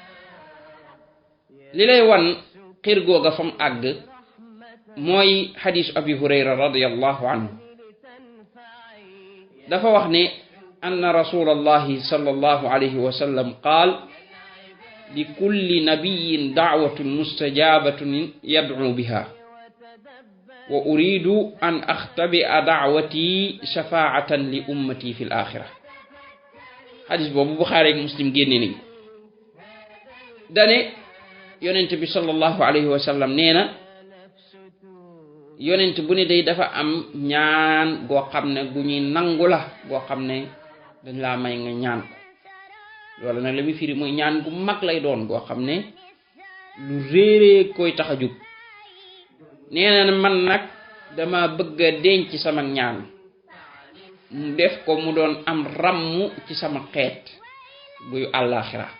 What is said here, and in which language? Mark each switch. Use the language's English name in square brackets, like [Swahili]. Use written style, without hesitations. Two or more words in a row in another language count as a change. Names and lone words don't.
[Wolof] li lay wan xir googa fam àgg mooy xadiis abi hurayra [Arabic] رضي الله عنه [Wolof] dafa wax ne [Arabic] أن رسول الله صلى الله عليه وسلم قال لكل نبي دعوة مستجابة يدعو بها وأريد أن أختبئ دعوتي شفاعة لأمتي في الآخرة [Wolof] hadis boobu Buxaari ak Muslim génne nañ dane yonent bi [Arabic] صلى الله عليه وسلم [Wolof] nee na yonent bu ne day dafa am ñaan goo xam ne gu ñuy nangu la goo xam ne dañ laa may nga ñaan ko loolu nag la muy firi mooy ñaan gu mag lay doon goo xam ne lu réeree koy tax a jóg nee na man nag dama bëgg a denc sama ñaan mu def ko mu doon am ràmm ci sama xeet buy àllaaxira